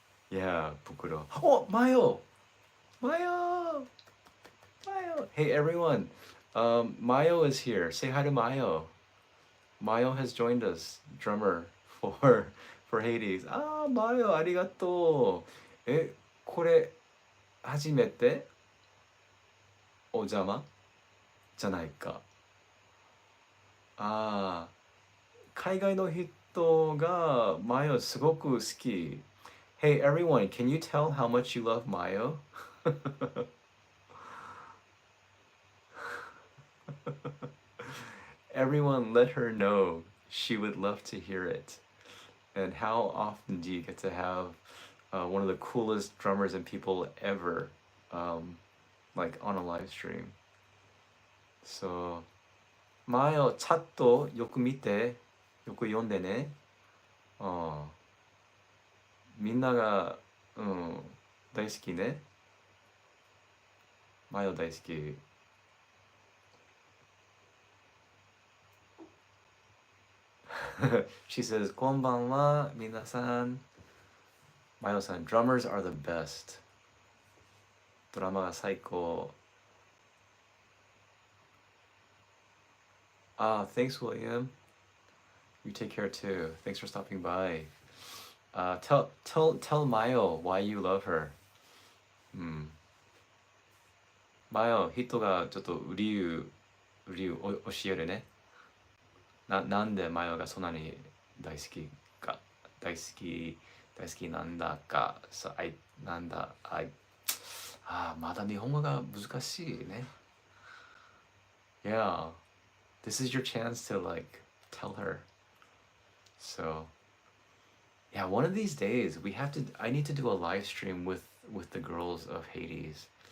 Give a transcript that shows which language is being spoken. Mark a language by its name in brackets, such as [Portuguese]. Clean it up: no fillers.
[English] Yeah, bukuro. Oh, Mayo! Mayo! Mayo! Hey everyone! Mayo is here. Say hi to Mayo. Mayo has joined us, drummer for Hades. Ah, Mayo, arigato. [Japanese] これ初めてお邪魔じゃないか。ああ、海外の人がマヨすごく好き。 [English] Hey everyone, can you tell how much you love Mayo? Everyone let her know. She would love to hear it. And how often do you get to have one of the coolest drummers and people ever, like on a live stream? [Japanese] So, Mayo, チャットよく見て、よく読んでね。みんなが、大好きね。 Mayo 大好き。 [English] She says, [Japanese] こんばんは、皆さん。 [English] Mayo-san, drummers are the best. [Japanese] ドラマが最高。 [English] Thanks, William. You take care too. Thanks for stopping by. Tell Mayo why you love her. [Japanese] Mayo, 人がちょっと理由教えるね。なんでマヨがそんなに大好きか、大好きなんだか、なんだ、まだ日本語が難しいね。 [English] Yeah, this is your chance to like tell her. So, yeah, one of these days I need to do a live stream with the girls of Hades.